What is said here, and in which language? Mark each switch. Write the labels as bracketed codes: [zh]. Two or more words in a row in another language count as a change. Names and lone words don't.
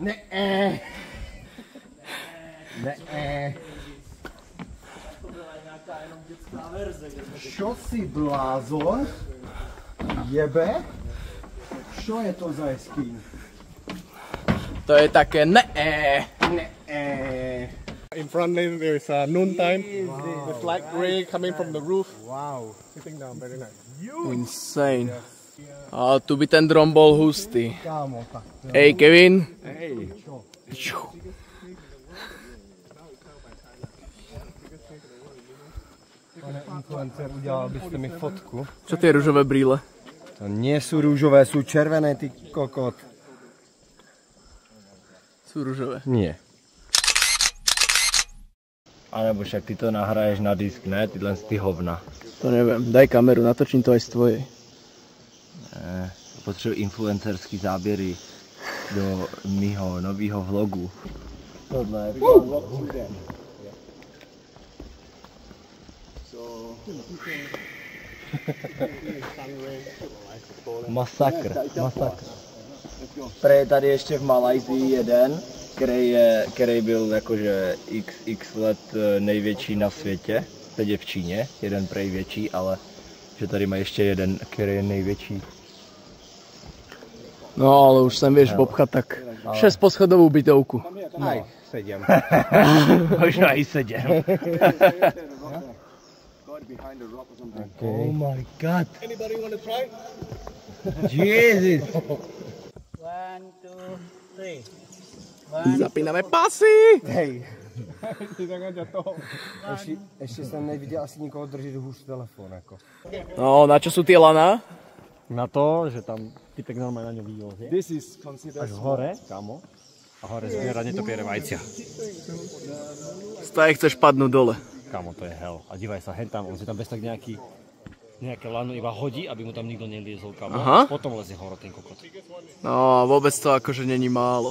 [sk] Čo si blázon? Jebe? Čo je to za jeskyň? To je také ne. [en] In front there is noon time. The flag ray coming from the roof. Wow. Sitting down, very nice. Insane. [sk] A tu by ten dron bol hustý. Kámo, tak. Hej, Kevin. Hej. [cs] Pane influencer, udělal byste mi fotku? [sk] Čo tie ružové brýle? To nie sú rúžové, sú červené, ty kokot. Sú ružové. Nie. [cs] A nebo však ty to nahraješ na disk, ne? Tyhle ty hovna. [sk] To neviem. Daj kameru, natočím to aj z tvojej. [cs] Potřebuji influencerský záběry do mýho nového vlogu. Tohle je Masakr. Prej tady ještě v Malajzii jeden, který byl jakože x let největší na světě. Teď je v Číně, jeden prej větší, ale že tady má ještě jeden, který je největší. [sk] No, ale už sem vieš bobchať tak 6 poschodovú bytovku. Aj, 7. Možno aj 7. [en] Oh my god. Anybody want to try? Jesus. 1, 2, 3. [sk] Zapíname pasy! Hej. [cs] Ještě jsem neviděl asi nikoho držet hůř telefon. Jako. [sk] No, na čo sú tie laná? Na to, že tam typek normálne na ňu vyjozie. [en] This is considered [sk] Až hore, kámo. A hore zbiera netopiere vajcia. Staj chceš padnúť dole. Kámo, to je hell. A dívaj sa, hen tam, on si tam bez tak nejaké lano iba hodí, aby mu tam nikto neliezol, kámo. Aha. Potom lezie hore ten kokot. No, vôbec to akože není málo.